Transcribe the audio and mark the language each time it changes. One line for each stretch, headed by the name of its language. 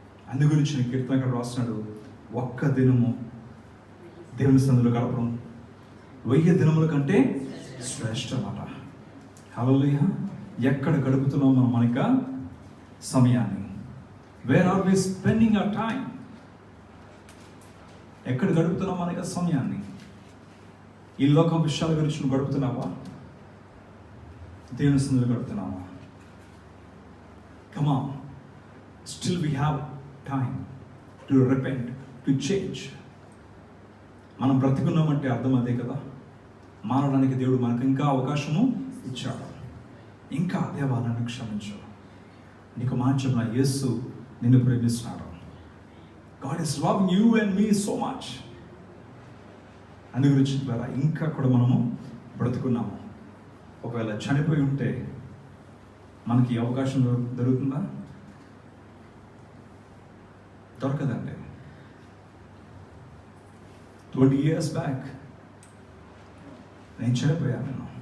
Telugu: అందు గురించి కీర్తనకారుడు రాస్తున్నాడు, ఒక్క దినము దేవుని సన్నిధిలో గడపడం 1000 దినముల కంటే శ్రేష్టమట. హల్లెలూయా. ఎక్కడ గడుపుతున్నాం మనం మనక సమయాన్ని?
English: Where are we spending our time?
Telugu: ఎక్కడ గడుపుతున్నాం మనక సమయాన్ని? ఈ లోకం విషయాల గురించి నువ్వు గడుపుతున్నావా? దేవుని సన్నిధిలో గడుపుతున్నావా?
English: Come on, still we have time to repent, to change.
Telugu: మనం బ్రతికున్నామంటే అర్థం అదే కదా. మారడానికి దేవుడు మనకు ఇంకా అవకాశము ఇచ్చాడు. ఇంకా దేవా నన్ను క్షమించు. నీకు మాట చెప్పిన, యేసు నిన్ను ప్రేమిస్తున్నాడు.
English: God is loving you and me so much.
Telugu: అందు గురించి ఇంకా కూడా మనము బ్రతుకున్నాము. ఒకవేళ చనిపోయి ఉంటే మనకి అవకాశం దొరుకుతుందా? దొరకదండి. 20
English: years back
Telugu: నేను చనిపోయాను.